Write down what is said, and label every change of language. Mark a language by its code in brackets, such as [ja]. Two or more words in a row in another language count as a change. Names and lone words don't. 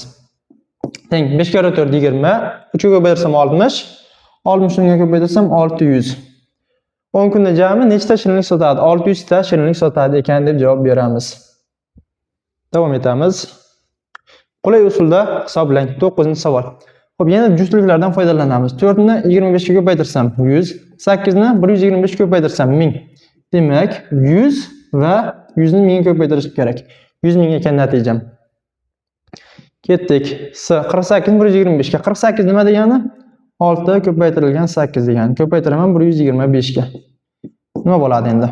[uz] Teng 5 kere 4 20, 3 ga ko'paytirsam 60, 60 ga ko'paytirsam 600. 10 kunda jami nechta shirinlik sotadi? 600 ta shirinlik sotadi ekan deb javob beramiz. Davom etamiz. Qulay usulda hisoblang. 9-savol. Xo'p, yana juftliklardan foydalanamiz. 4 ni 25 ga ko'paytirsam 100, 8 ni 125 ga ko'paytirsam 1000. Demak, 100 va 100 ni 1000 ga ko'paytirish kerak. 100 ming ekan natijam. Ketdik. 48 ni 125 ga. 48 nima degani? 6 ko'paytirilgan 8 degani. Ko'paytiraman 125 ga. Nima bo'ladi endi?